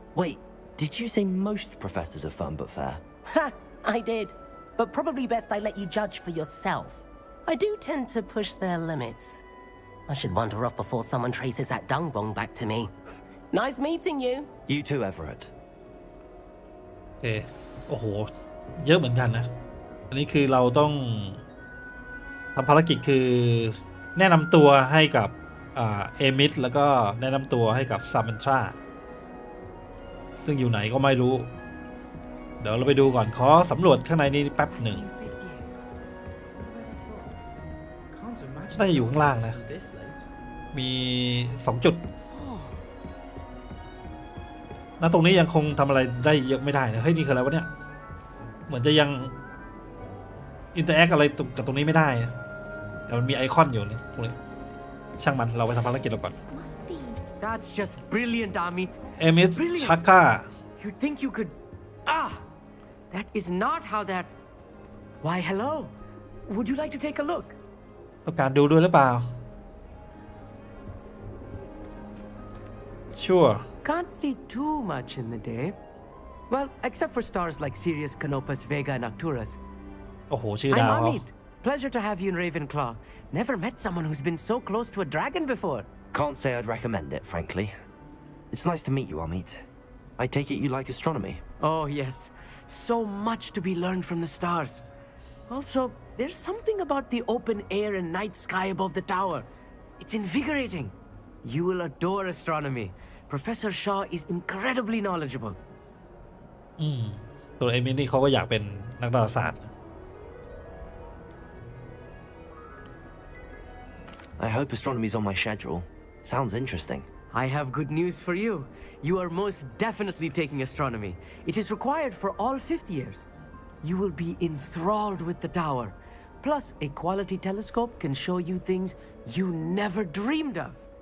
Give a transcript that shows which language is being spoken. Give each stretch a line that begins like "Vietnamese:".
English: Wait, did you say most professors are fun but fair? Ha! I did. But probably best I let you judge for yourself. I do tend to push their limits. I should wander off before someone traces that dung bomb back to me. Nice meeting you. You too, Everett.
Thai: โอเคโอ้โหเยอะเหมือนกันนะอันนี้คือเราต้องทำภารกิจคือแนะนำตัวให้กับเอมิสแล้วก็แนะนำตัวให้กับซามันทราซึ่งอยู่ไหนก็ไม่รู้เดี๋ยวเราไปดูก่อนขอสำรวจข้างในนี้แป๊บหนึ่ง น่าจะอยู่ข้างล่างนะมี2 จุดณตรงนี้ยังคงทำอะไรได้เยอะไม่ได้นะเฮ้ยนี่คืออะไรวะเนี่ยเหมือนจะยังอินเตอร์แอคอะไรกับตรงนี้ไม่ได้นะแต่มันมีไอคอนอยู่นะตรงนี้ช่างมันเราไปทำภารกิจเราก่อน
English: That's just brilliant, Amit.
Thai: เอมิสชักก้า
English: You'd think you could... Ah! That is not how that... Why, hello. Would you like to take a look?
Thai: ต้องการดูด้วยหรือเปล่า Sure
English: Can't see too much in the day. Well, except for stars like Sirius, Canopus, Vega, and Arcturus.
Thai: โอ้โหชื่อ
English: I'm
Thai: ดาวเขา
English: Amit. Pleasure to have you in Ravenclaw. Never met someone who's been so close to a dragon before. Can't say I'd recommend it, frankly. It's nice to meet you, Amit. I take it you like astronomy. Oh, yes. So much to be learned from the stars. Also, there's something about the open air and night sky above the tower. It's invigorating. You will adore astronomy. Professor Shaw is incredibly knowledgeable.
Thai: ตัวเอมิสนี่เขาก็อยากเป็นนักดาราศาสตร์
English: I hope astronomy's on my schedule. Sounds interesting. I have good news for you. You are most definitely taking astronomy. It is required for all 5th years. You will be enthralled with the tower. Plus, a quality telescope can show you things you never dreamed of.